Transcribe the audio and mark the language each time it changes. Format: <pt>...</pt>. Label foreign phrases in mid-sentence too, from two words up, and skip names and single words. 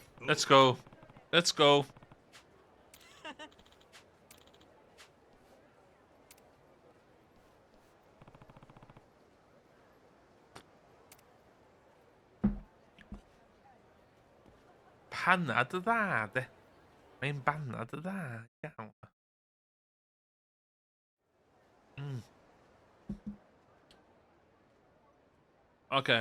<en>Let's go. Let's go.</en> <cy>Panad y dda, de. Mae'n banad y dda. Iawn.</cy> <en>Okay.</en>